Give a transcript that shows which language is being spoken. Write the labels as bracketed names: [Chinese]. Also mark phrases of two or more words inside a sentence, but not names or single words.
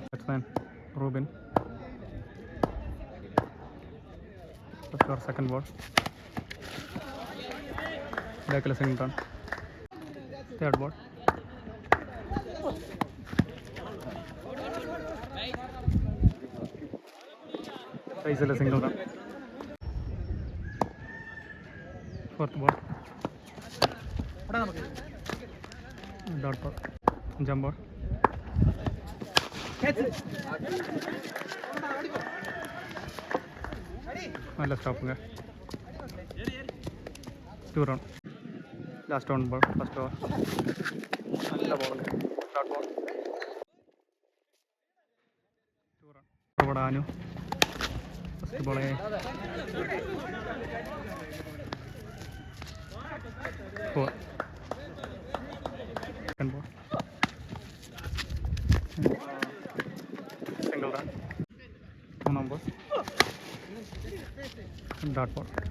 [English] batsman Rubin. first over second ball back-ile single run. third ball size-il single தான். 4th ball. dot ball. [Tamil] 5ஆம் பால். நல்ல ஸ்டாப்புங்க. [English] 2 run. last 1 ball. first over. [Tamil] நல்ல பாலுங்க. [English] dot ball. 2 run. [Malayalam] ഇവിടെ ആനു [English] first ball-e [Malayalam] 4. [English] second ball. single run. 3rd ball. dot ball.